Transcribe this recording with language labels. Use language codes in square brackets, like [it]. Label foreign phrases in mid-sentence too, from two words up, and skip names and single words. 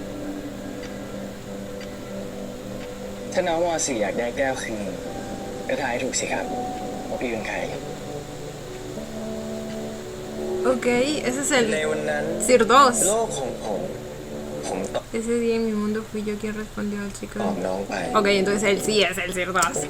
[th] ถ้าน้องม .4 อยากได้แก้วคืนก็ทายให้ถูกสิครับว่าพี่เป็นใคร [es] Ok, ese es [th] ใน [es] el [th] วันนั้น [es] Sir [th] โล [es] 2. [th] กของผมตอบ [es] Ese día en mi mundo fui yo quien respondió al chico. [th] น้องไป [es] Ok, entonces él sí es el Sir 2.